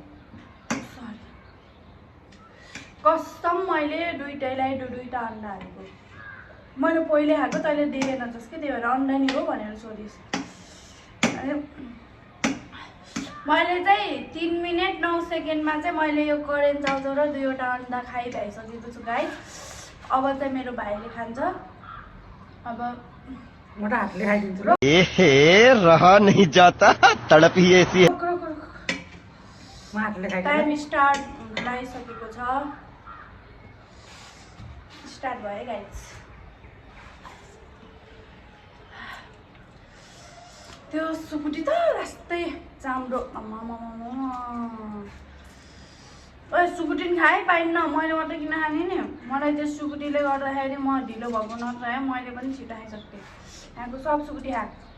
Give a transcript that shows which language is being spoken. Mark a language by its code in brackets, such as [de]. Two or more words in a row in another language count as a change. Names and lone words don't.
[ne] कसम मैले दुईटैलाई दुईटा अन्डा हालेको मैले पहिले खाएको तैँले देखेन जस कि त्यही भएर अन्डा नि हो भनेर सोधिस् अनि मैले चाहिँ 3 मिनट 9 सेकेन्डमा चाहिँ मैले यो करेन्ट चाउचाउ र 2वटा अन्डा खाइभइसकेको छु गाइस अब चाहिँ मेरो भाइले खान्छ अब म त हातले खाइदिन्छु ल [hi] रहा नहीं जाता तड़प ही ऐसी है [ne] म हातले खाइदिन्छु [en] time start [ne] लागिसकेको छ स्टार्ट भयो गाइस त्यो सुकुटी त लास्टै चाम्रो ओए सुकुटी नि खाइ पाइन्न मैले मात्रै किन खाने नि मलाई त्यो सुकुटीले गर्दाखेरि म ढिलो भएको नत्र है मैले पनि छिटो खाइसक्थेँ यहाँको सब सुकुटी खाएको